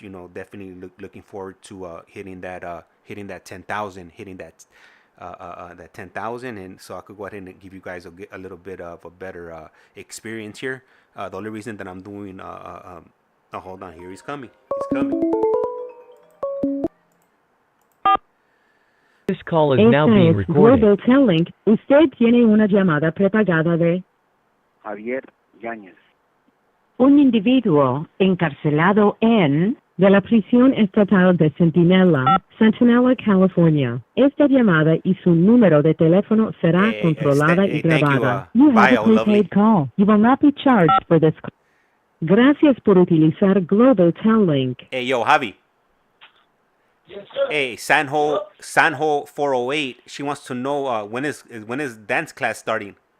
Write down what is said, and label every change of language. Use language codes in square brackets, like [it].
[en] You know, definitely looking forward to hitting that 10,000, hitting that 10,000, and so I could go ahead and give you guys a little bit of a better experience here. The only reason that I'm doing oh, hold on, here he's coming. This call is now being recorded. Global Telling. [es] Usted tiene una llamada prepagada de Javier Yáñez. un individuo encarcelado en de la prisión estatal de Centinela, California. Esta llamada y su número de teléfono será controlada y grabada. [en] You have a prepaid call. You will not be charged for this call. [es] Gracias por utilizar Global Telling. [en] Hey, yo, Javi. yes, sir. Hey, Sanho 408. She wants to know when is dance class starting?